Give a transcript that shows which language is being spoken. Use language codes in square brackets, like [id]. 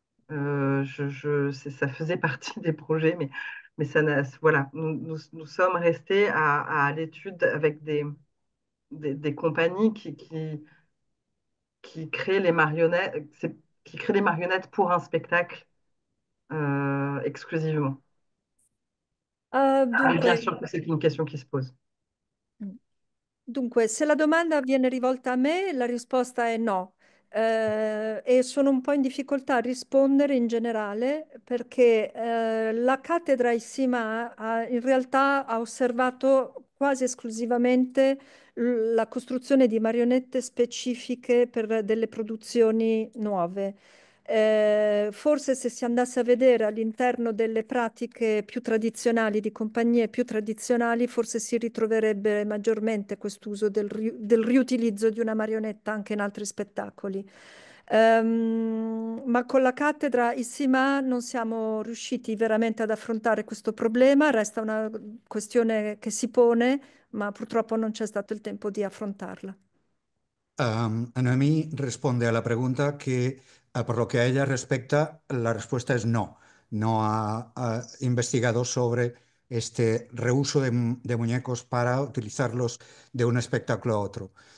[fr] Ça faisait partie des projets, mais voilà, nous sommes restés à l'étude avec des compagnies qui créent les marionnettes, qui créent les marionnettes pour un spectacle exclusivement. Mais bien sûr que c'est une question qui se pose. [it] Dunque, se la domanda viene rivolta a me, la risposta è no. E sono un po' in difficoltà a rispondere in generale perché la cattedra ISIMA in realtà ha osservato quasi esclusivamente la costruzione di marionette specifiche per delle produzioni nuove. Forse se si andasse a vedere all'interno delle pratiche più tradizionali, di compagnie più tradizionali, forse si ritroverebbe maggiormente quest'uso del riutilizzo di una marionetta anche in altri spettacoli. Ma con la cattedra ISIMA non siamo riusciti veramente ad affrontare questo problema, resta una questione che si pone, ma purtroppo non c'è stato il tempo di affrontarla. [es] Noemí responde a la pregunta que, por lo que a ella respecta, la respuesta es no. No ha investigado sobre este reuso de muñecos para utilizarlos de un espectáculo a otro.